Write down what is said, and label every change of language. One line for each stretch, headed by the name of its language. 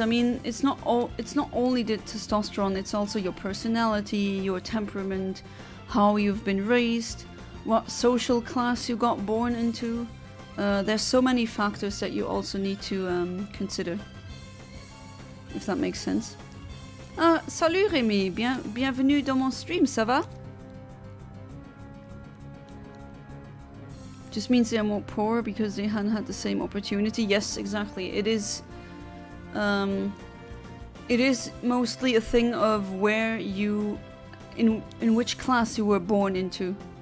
English: I mean, it's not only the testosterone, it's also your personality, your temperament, how you've been raised, what social class you got born into. There's so many factors that you also need to consider. If that makes sense.
French: Salut Rémi, bienvenue dans mon stream, ça va?
English: Just means they are more poor because they hadn't had the same opportunity. Yes, exactly. It is It is mostly a thing of where you, in which class you were born into.